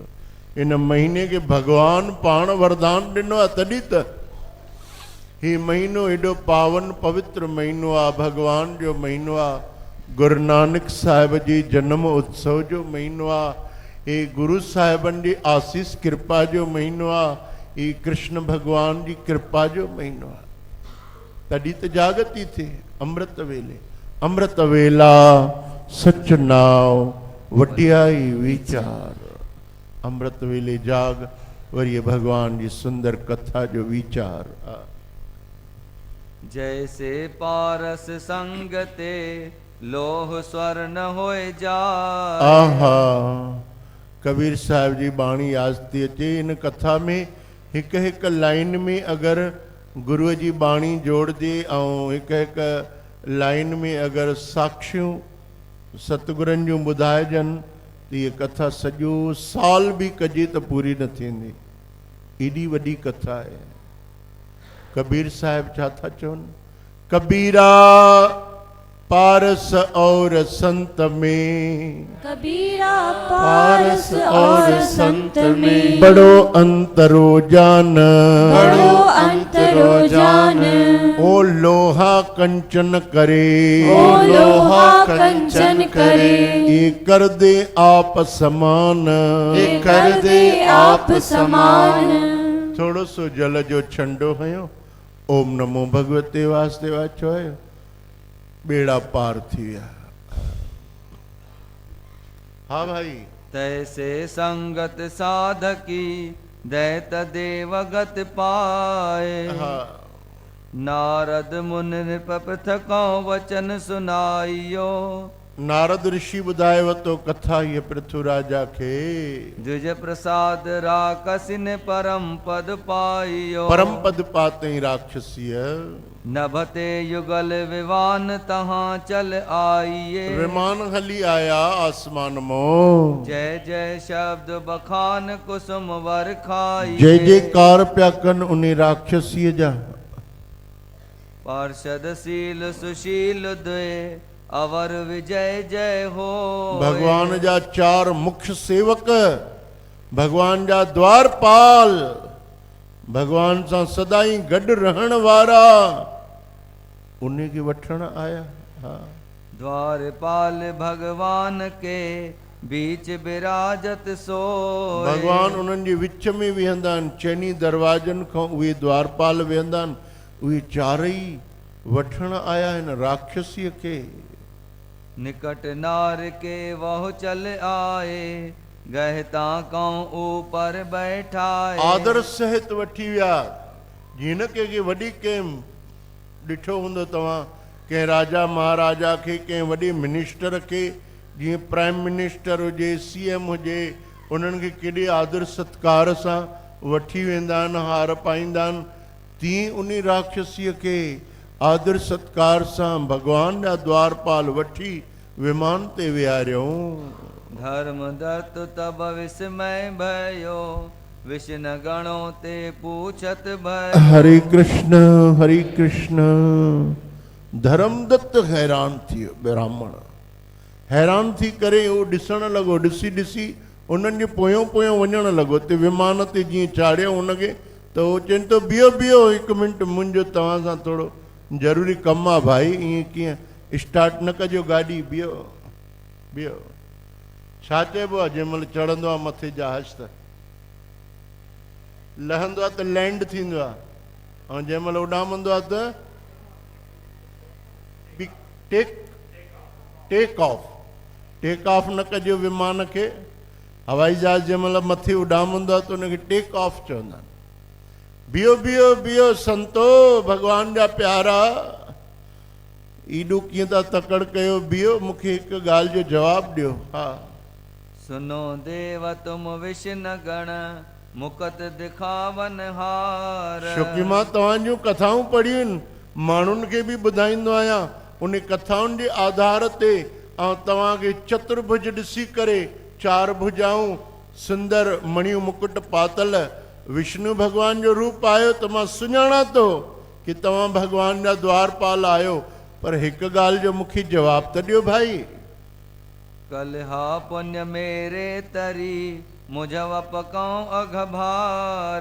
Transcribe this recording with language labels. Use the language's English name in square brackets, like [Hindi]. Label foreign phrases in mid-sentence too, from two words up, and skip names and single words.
[Sindhi] इन महीने खे भगवान पाण वरदान ॾिनो आहे, तॾहिं त हीउ महीनो एॾो पावन पवित्र महीनो आहे, भगवान जो महीनो आहे। गुरु नानक साहिब जी जनम उत्सव जो महीनो आहे। हे गुरु साहिबनि जी आसीस कृपा जो महीनो आहे। ही कृष्ण भगवान जी कृपा जो महीनो आहे, तॾहिं त जागती थिए। [Punjabi] अमृत वेले, अमृत वेला सच नाव वडियाई विचार। अमृत वेले जाग, [Sindhi] वरी ये भगवान जी सुंदर कथा जो विचार [Hindi] जैसे पारस संगते लोह स्वर्ण होए जा। [Sindhi] आहा कबीर साहब जी बाणी आस्ती अचे इन कथा में हिक हिक लाइन में अगर गुरु जी बाणी जोड़ दे ऐं हिक हिक लाइन में अगर साक्षियों सतगुरनि जूं ॿुधाइजनि त ये कथा सॼो साल भी कजे त पूरी न थींदी, एॾी वॾी कथा आहे। कबीर साहब छा था चवनि, [Hindi] कबीरा पारस और संत में, कबीरा पारस और संत में बड़ो अंतरो जान, बड़ो अंतरो जान। ओ लोहा कंचन करे, ओ लोहा कंचन करे। ये कर दे आप समान, ये कर दे आप समान। [Sindhi] थोड़ो सो जल जो छंडो हयो, [Sanskrit] ओम नमो भगवते वासुदेवाय [Sindhi] चयो, बेड़ा पार थी विया। हाँ भाई, [Hindi] तैसे संगत साधकी दैत देवगत पाए। [Sindhi] हाँ [Hindi] नारद मुनि नृप पृथको वचन सुनाइयो। [Sindhi] नारद ऋषि ॿुधायो तो कथा ये पृथु राजा खे, [Hindi] द्विज प्रसाद राकसिन परम पद पाइयो। [Sindhi] परम पद पाते राक्षसीय, [Hindi] नभते युगल विवान तहाँ चल आइए। [Sindhi] विमान हली आया आसमान मो, [Hindi] जय जय शब्द बखान कुसुम वर खाइए। [Sindhi] जय जयकार प्या कन उन्हें राक्षसीय जा। [Hindi] पार्षद शील सुशील दुए अवर विजय जय हो। [Sindhi] भगवान जा चार मुख्य सेवक, भगवान जा द्वारपाल, भगवान सां सदाई गॾु रहण वारा, उन्हें के वठण आया। हाँ [Hindi] द्वारपाल भगवान के बीच विराजत सोए। [Sindhi] भगवान उन्हनि जे विच में वेहंदा आहिनि, चइनी दरवाजनि खां उहे द्वारपाल वेहंदा आहिनि, उहे चारई वठण आया आहिनि राक्षसीअ खे। [Hindi] निकट नार के वह चल आए, गहता कौं ऊपर बैठाए। [Sindhi] आदर सहित वठी विया, जिन के वॾी कंहिं ॾिठो हूंदो तव्हां, कंहिं राजा महाराजा खे, कंहिं वॾे मिनिस्टर खे, जीअं [English] prime minister [Sindhi] हुजे, CM हुजे, उन्हनि खे केॾे आदर सत्कार सां वठी वेंदा आहिनि, हार पाईंदा आहिनि, तीअं उन राक्षसीअ खे आदर सत्कार सां भगवान जा द्वारपाल वठी विमान ते विहारियऊं। [Hindi] धर्म दत्त तब विस्मय भयो, विष्ण गणों ते पूछत भयो। [Sanskrit] हरे कृष्ण हरे कृष्ण। [Sindhi] धर्मदत्त हैरान थी वियो, ब्राह्मण हैरान थी करे उहो ॾिसण लॻो, ॾिसी ॾिसी उन्हनि जे पोयों पोयों वञण लॻो। ते विमान ते जीअं चाढ़ियो उनखे त उहो चवनि थो, बीहो बीहो हिकु मिंट, मुंहिंजो तव्हां सां थोरो ज़रूरी कमु आहे भाई। ईअं कीअं स्टार्ट न कजो गाॾी, बीहो बीहो। छा चइबो आहे, जंहिं महिल चढ़ंदो आहे मथे जहाज त लहंदो आहे त लैंड थींदो आहे, ऐं जंहिं महिल उॾामंदो आहे त [English] take off. take off [Sindhi] न कजो विमान खे, हवाई जहाज जंहिं महिल मथे उॾामंदो आहे त उनखे [English] take off [Sindhi] चवंदा आहिनि। बीहो बीहो बीहो संतो, भगवान जा प्यारा, एॾो कीअं था तकड़ कयो, बीहो, मूंखे हिकु ॻाल्हि जो जवाबु ॾियो। हा [Hindi] सुनो देव तुम विष्ण गण, मुकत दिखावन हार। [Sindhi] छोकी मां तव्हांजूं कथाऊं पढ़ियूं आहिनि, माण्हुनि खे बि ॿुधाईंदो आहियां, उन कथाउनि जे आधार ते ऐं तव्हांखे चतुर्भुज ॾिसी करे, चार भुजाऊं, सुंदर मणियूं मुकुट पातल विष्णु भगवान जो रूप आयो, त मां सुञाणा थो कि तव्हां भगवान जा द्वारपाल आहियो। पर हिकु ॻाल्हि जो मूंखे जवाबु त ॾियो भाई। [Hindi] कलहा पुण्य मेरे तरी, मुझव पकाऊं अघभार।